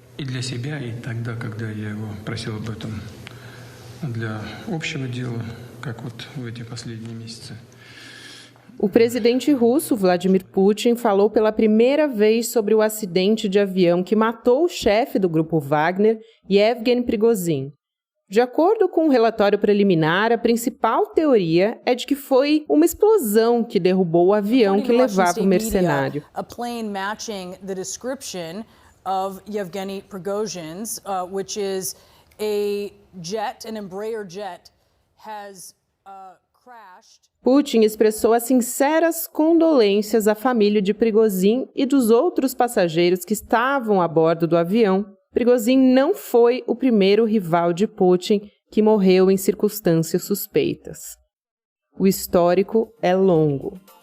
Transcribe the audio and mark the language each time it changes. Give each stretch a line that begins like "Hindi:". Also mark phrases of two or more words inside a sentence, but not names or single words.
Russian: и для себя, и тогда, когда я его просил об этом для общего дела, как вот в эти последние месяцы.
Portuguese: O presidente russo, Vladimir Putin, falou pela primeira vez sobre o acidente de avião que matou o chefe do grupo Wagner, Yevgeny Prigozhin. De acordo com um relatório preliminar, a principal teoria é de que foi uma explosão que derrubou o avião que levava o mercenário.
English: A plane matching the description of Yevgeny Prigozhin's, which is a jet, an Embraer jet, has crashed.
Portuguese: Putin expressou as sinceras condolências à família de Prigozhin e dos outros passageiros que estavam a bordo do avião. Prigozhin não foi o primeiro rival de Putin que morreu em circunstâncias suspeitas. O histórico é longo.